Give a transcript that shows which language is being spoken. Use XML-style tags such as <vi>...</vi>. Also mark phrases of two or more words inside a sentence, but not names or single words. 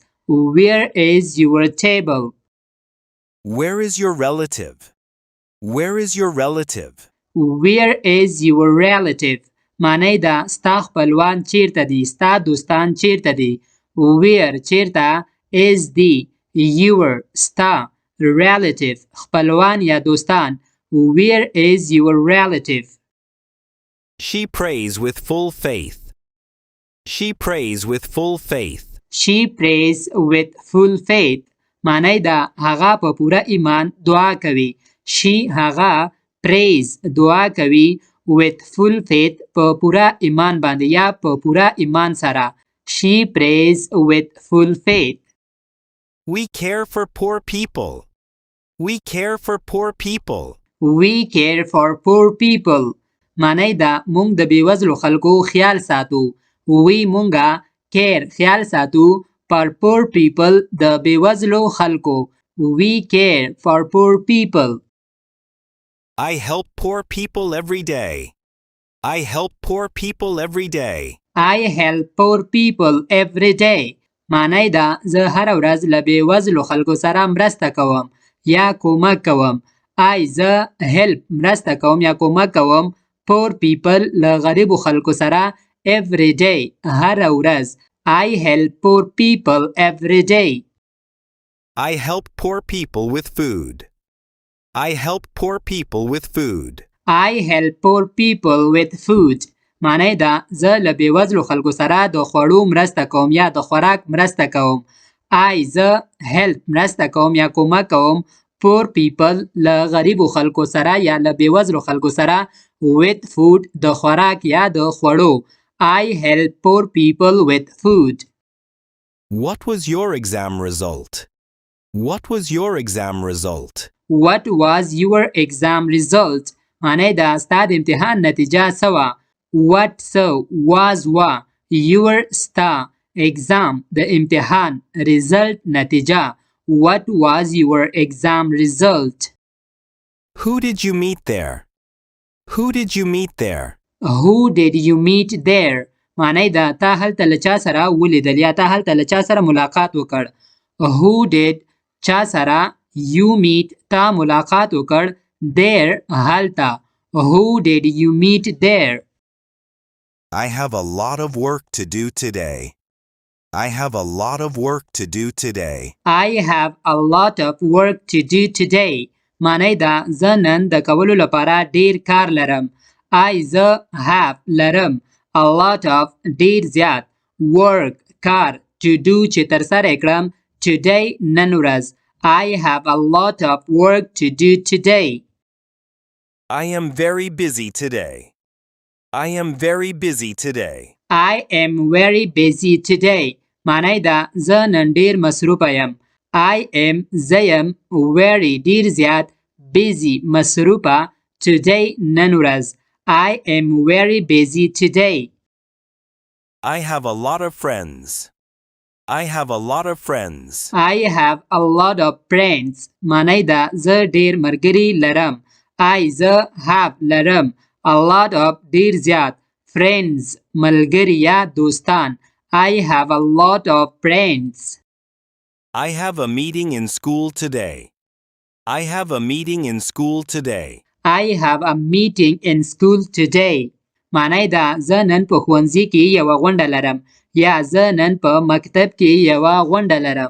<en>Where is your table? Where is your relative? Where is your relative? Where is your relative?</en> <ps>معنی ده ستا خپلوان چیرته دي. ستا دوستان چیرته دي. Where چیرته is دی. Your ستا relative خپلوان یا دوستان.</ps> <en>Where is your relative? She prays with full faith. She prays with full faith. She prays with full faith.</en> <ps>معنی ده هغه په پوره ایمان دعا کوي. She هغه prays دعا کوي</ps> <en>with full faith</en> <ps>په پوره ایمان باندې یا په پوره ایمان سره.</ps> <en>She prays with full faith. We care for poor people. We care for poor people. We care for poor people.</en> <ps>معنی ده مونږ د بیوزلو خلکو خیال ساتو. We مونږه care خیال ساتو</ps> <en>for poor people</en> <ps>د بیوزلو خلکو.</ps> <en>We care for poor people. I help poor people every day. I help poor people every day. I help poor people every day.</en> <ps>معنی ده زه هره ورځ له بیوزلو خلکو سره مرسته کوم یا کومک کوم. زه help مرسته کوم یا کومک کوم</ps> <en>poor people</en> <ps>له غریبو خلکو سره</ps> <en>every day</en> <ps>هره ورځ.</ps> <en>I help poor people every day. I help poor people with food. I help poor people with food. I help poor people with food.</en> <ps>معنی ده زه له بیوزلو خلکو سره د خوړو مرسته کوم یا د خوراک مرسته کوم. زه help مرسته کوم یا کومک کوم</ps> <en>poor people</en> <ps>له غریبو خلکو سره یا له بیوزلو خلکو سره</ps> <en>with food</en> <ps>د خوراک یا د خوړو.</ps> <en>I help poor people with food. What was your exam result? What was your exam result? What was your exam result?</en> <ps>معنی ده ستا د امتحان نتیجه څه وه.</ps> <en>What so was wa your ستا exam</en> <ps>د امتحان</ps> <en>result نتیجه. What was your exam result? Who did you meet there? Who did you meet there? Who did you meet there?</en> <ps>معنی ده تا هلته له چا سره ولیدل یا تا هلته له چا سره ملاقات وکړ.</ps> <en>Who did</en> <ps>چا سره</ps> <en>you meet</en> <ps>تا ملاقات وکړ</ps> <en>there هلته who did you meet there I have a lot of work to do today. I have a lot of work to do today. I have a lot of work to do today</en> <ps>معنی دا زه نن د کولو لپاره ډیر کار لرم زه</ps> <en>have لرم a lot of</en> <ps>ډیر زیات</ps> <en>work کار to do</en> <ps>چې ترسره کړم</ps> <en>today</en> <ps>نن ورځ</ps> <en>I have a lot of work to do today. I am very busy today. I am very busy today. I am very busy today.</en> <ps>معنی دا زه نن ډیر مصروفه یم.</ps> <en>I am</en> <ps>زه یم very ډیر زیات busy مصروفه today نن ورځ.</ps> <en>I am very busy today. I have a lot of friends. I have a lot of friends. I have a lot of friends.</en> <ps>معنی دا زه ډیر ملګري لرم. زه have لرم</ps> <en>a lot of</en> <ps>ډیر زیات friends ملګري یا دوستان.</ps> <en>I have a lot of friends. I have a meeting in school today. I have a meeting in school today. I have a meeting in school today.</en> <ps>معنی دا زه نن په ښوونځي کې یوه غونډه لرم یا زه نن په مکتب کې یوه غونډه لرم.</ps>